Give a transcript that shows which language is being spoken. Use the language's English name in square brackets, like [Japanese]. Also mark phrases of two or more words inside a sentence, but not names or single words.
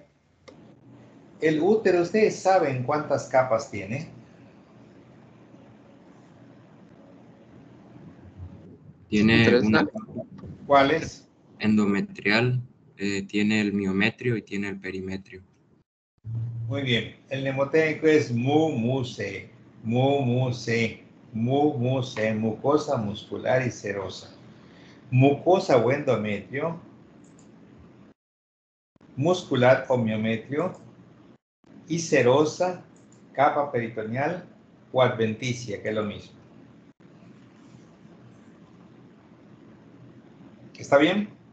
[Spanish] El útero, ¿ustedes saben cuántas capas tiene? Tiene Tres, una ¿no? capa ¿Cuáles? endometrial, tiene el miometrio y tiene el perimetrio. Muy bien. El mnemotécnico es mu-mu-se, mu-mu-se, mu-mu-se, mucosa muscular y serosa. Mucosa o endometrio, muscular o miometrio y serosa, capa peritoneal o adventicia, que es lo mismo. ¿Está bien?